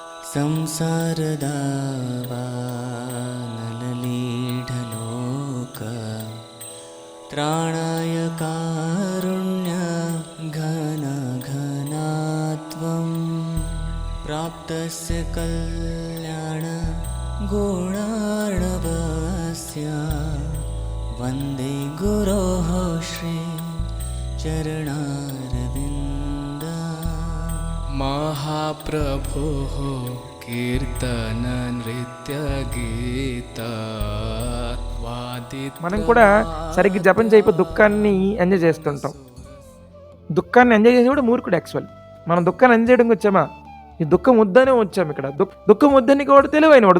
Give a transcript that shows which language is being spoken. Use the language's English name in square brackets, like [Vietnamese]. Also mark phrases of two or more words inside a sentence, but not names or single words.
[Sanskrit] संसारदावानललीढलोक त्राणाय कारुण्य घनघनात्वं प्राप्तस्य कल्याण गुणार्णवस्य वन्दे गुरोः श्री चरणारविन्द महाप्रभोः కీర్తన నృత్య గీత. [Telugu] మనం కూడా సరిగ్గా జపం చేయకపోతే దుఃఖాన్ని ఎంజాయ్ చేస్తుంటాం. దుఃఖాన్ని ఎంజాయ్ చేసి కూడా మూర్ఖుడు. యాక్చువల్ మనం దుఃఖాన్ని ఎంజాయ్ చేయడానికి వచ్చామా? ఈ దుఃఖం వద్దనే వచ్చాము ఇక్కడ. దుఃఖం వద్దని వాడు తెలివైన వాడు.